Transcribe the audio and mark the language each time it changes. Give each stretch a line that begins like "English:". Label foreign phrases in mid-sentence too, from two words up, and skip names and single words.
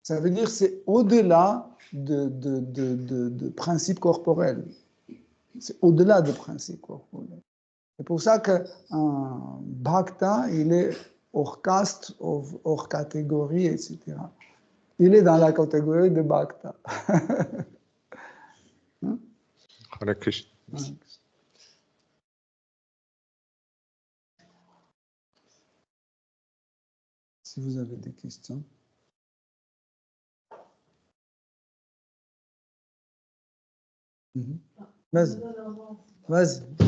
French: Ça veut dire que c'est au-delà de principes corporels. C'est au-delà de principes corporels. C'est pour ça qu'un bhakta, il est hors caste, hors catégorie, etc. Il est dans la catégorie de bhakta. Hare Krishna. Si vous avez des questions. Vas-y. Vas-y.